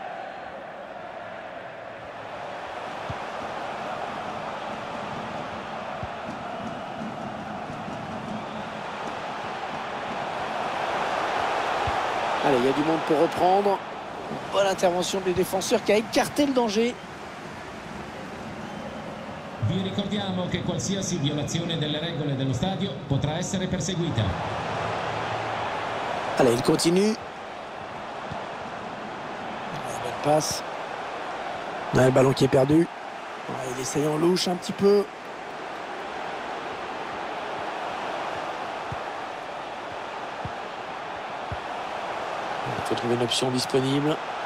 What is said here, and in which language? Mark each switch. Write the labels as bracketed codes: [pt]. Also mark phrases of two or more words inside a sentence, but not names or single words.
[fr] Allez, il y a du monde pour reprendre. Bonne intervention des défenseurs qui a écarté le danger. [it] Vi ricordiamo che qualsiasi violazione delle regole dello stadio potrà essere perseguita. [fr] Allez, il continue. Bonne passe. Le ballon qui est perdu. Il essaye en louche un petit peu. Il faut trouver une option disponible.